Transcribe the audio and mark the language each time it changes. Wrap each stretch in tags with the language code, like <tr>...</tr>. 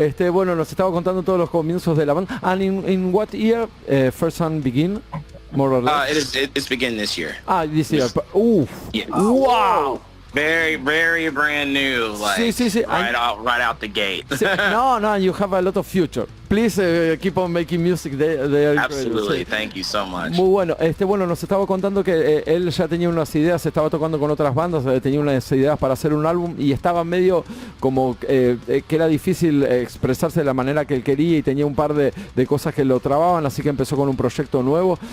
<es>Bueno, nos estaba contando todos los comienzos de la banda.</es> <en>And in what year FIRSUN begin? More or less? It's begin this year. This year. Ooh. Yeah. Wow. Very, very brand new. Like</en> <es>sí.</es> <en>right out the gate. No, you have a lot of future. Please keep on making music. They are Absolutely. incredible. Thank you so much.</en> <es>Muy bueno. Bueno, nos estaba contando que él ya tenía unas ideas, estaba tocando con otras bandas, tenía unas ideas para hacer un álbum y estaba medio como que era difícil expresarse de la manera que él quería y tenía un par de cosas que lo trababan, así que empezó con un proyecto nuevo.</es>